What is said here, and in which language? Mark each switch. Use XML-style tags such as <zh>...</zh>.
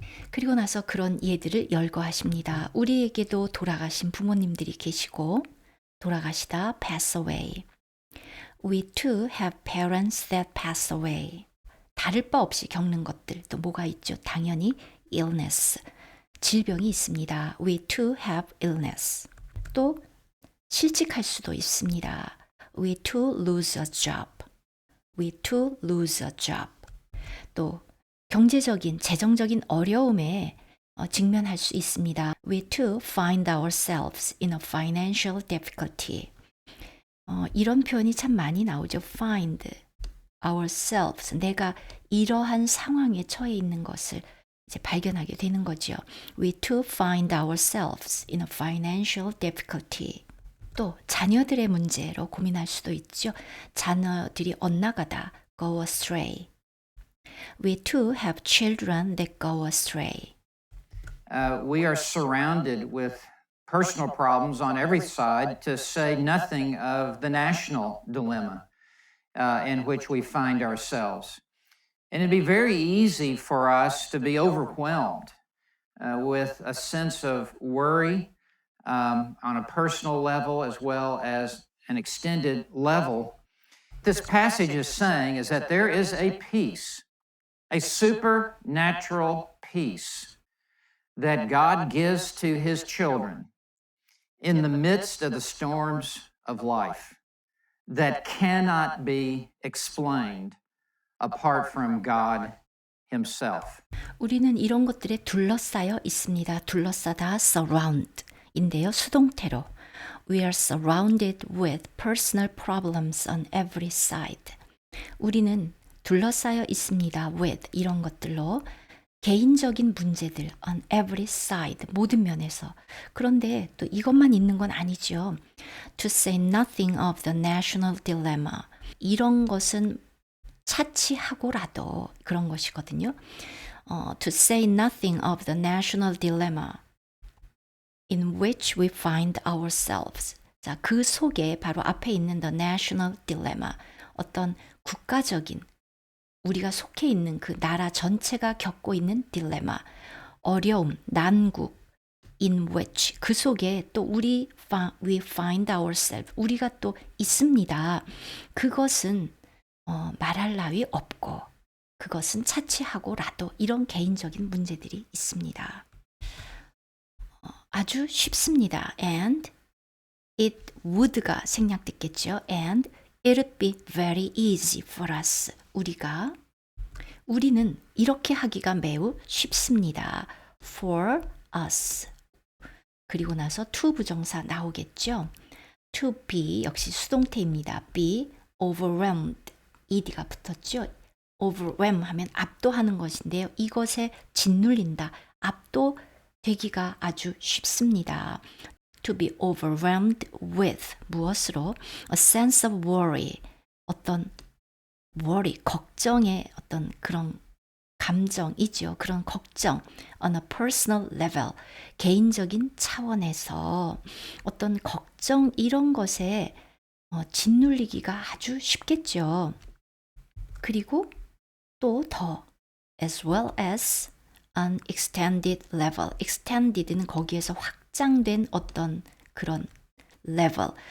<ko>그리고 나서 그런 예들을 열거하십니다. 우리에게도 돌아가신 부모님들이 계시고 돌아가시다 pass away.</ko> <en>We too have parents that pass away.</en> <ko>다를 바 없이 겪는 것들 또 뭐가 있죠? 당연히 illness, 질병이 있습니다.</ko> <en>We too have illness.</en> <ko>또 실직할 수도 있습니다.</ko> <en>We too lose a job. We too lose a job.</en> <ko>또 재정적인 어려움에 직면할 수 있습니다.</ko> <en>We too find ourselves in a financial difficulty.</en> <ko>이런 표현이 참 많이 나오죠.</ko> <en>Find ourselves.</en> <ko>내가 이러한 상황에 처해 있는 것을 이제 발견하게 되는 거죠.</ko> <en>We too find ourselves in a financial difficulty.</en> <ko>또 자녀들의 문제로 고민할 수도 있죠. 자녀들이 엇나가다, go astray.</ko> <en>We too have children that go astray. We are surrounded with personal problems on every side, to say nothing of the national dilemma in which we find ourselves. And it'd be very easy for us to be overwhelmed with a sense of worry on a personal level as well as an extended level. This passage is saying is that there is a peace, a supernatural peace that God gives to his children in the midst of the storms of life that cannot be explained apart from God himself.</en> <ko>우리는 이런 것들에 둘러싸여 있습니다. 둘러싸다 surround인데요. 수동태로.</ko> <en>We are surrounded with personal problems on every side.</en> <ko>우리는 둘러싸여 있습니다. with 이런 것들로 개인적인 문제들</ko> <en>on every side</en> <ko>모든 면에서. 그런데 또 이것만 있는 건 아니죠.</ko> <en>To say nothing of the national dilemma.</en> <ko>이런 것은 차치하고라도 그런 것이거든요.</ko> <en>To say nothing of the national dilemma in which we find ourselves.</en> <ko>자, 그 속에 바로 앞에 있는</ko> <en>the national dilemma.</en> <ko>어떤 국가적인 우리가 속해 있는 그 나라 전체가 겪고 있는 딜레마, 어려움, 난국, in which 그 속에 또</ko> <en>we find ourselves</en> <ko>우리가 또 있습니다. 그것은 말할 나위 없고 그것은 차치하고라도 이런 개인적인 문제들이 있습니다. 아주 쉽습니다.</ko> <en>And it would가</en> <ko>생략됐겠죠.</ko> <en>And it would be very easy for us.</en> <ko>우리는 이렇게 하기가 매우 쉽습니다.</ko> <en>For us.</en> <ko>그리고 나서 to 부정사 나오겠죠. To be 역시 수동태입니다.</ko> <en>be overwhelmed. ed가</en> <ko>붙었죠. overwhelm 하면 압도하는 것인데요. 이것에 짓눌린다. 압도되기가 아주 쉽습니다.</ko> <en>To be overwhelmed with</en> <ko>무엇으로?</ko> <en>A sense of worry.</en> <ko>어떤 worry, 걱정의 어떤 그런 감정이죠. 그런 걱정.</ko> <en>On a personal level.</en> <ko>개인적인 차원에서 어떤 걱정 이런 것에 짓눌리기가 아주 쉽겠죠. 그리고 또 더</ko> <en>as well as an extended level.</en> <ko>extended는 거기에서 확장된 어떤 그런 level.</ko>